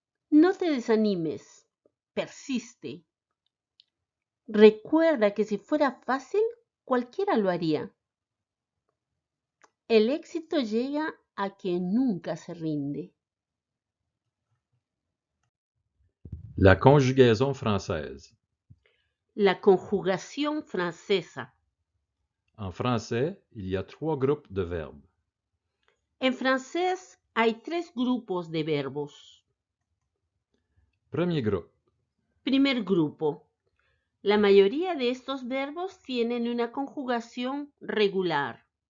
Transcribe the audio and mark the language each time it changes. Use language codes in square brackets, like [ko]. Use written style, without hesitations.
[es] No te desanimes, persiste. Recuerda que si fuera fácil, cualquiera lo haría. El éxito llega a quien nunca se rinde. [fr] La conjugaison française. [es] La conjugación francesa. [fr] En français, il y a 3 groupes de verbes. [es] En francés hay 3 grupos de verbos. [fr] Premier groupe. [es] Primer grupo. La mayoría de estos verbos tienen una conjugación regular.